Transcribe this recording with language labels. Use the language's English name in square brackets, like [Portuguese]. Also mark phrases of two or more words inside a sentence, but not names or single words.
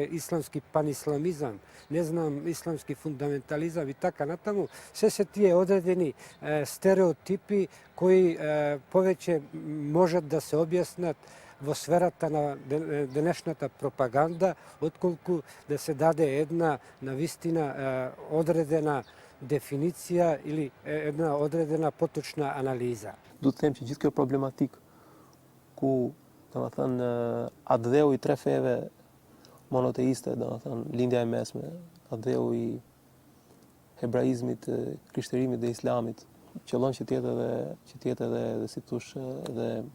[Macedonian] исламски панисламизам, не знам, исламски фундаментализам и така натаму, се тие одредени стереотипи кои повеќе можат да се објаснат во сферата на денешната пропаганда, отколку да се даде една навистина одредена дефиниција или една одредена поточна анализа. [Albanian] Du të them që gjithë kjo problematik ku, domethënë, atdheu i tre feve monoteiste, domethënë lindja e mesme, atdheu i hebraizmit, krishterimit dhe islamit, qëllon që të jetë edhe si thosh edhe